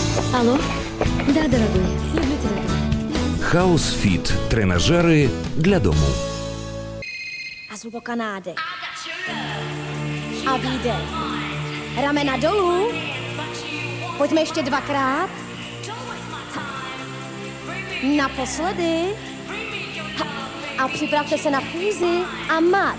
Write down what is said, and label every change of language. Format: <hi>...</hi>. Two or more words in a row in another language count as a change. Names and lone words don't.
<ru>Алло? Да, дорогой, люблю тебя.</ru> <uk>Хаус Фіт. Тренажери для дому.</uk> <cs>A zhluboka nádech. A výdech. Ramena dolů. Pojďme ještě dvakrát. Naposledy. A připravte se na fúzi a march.</cs>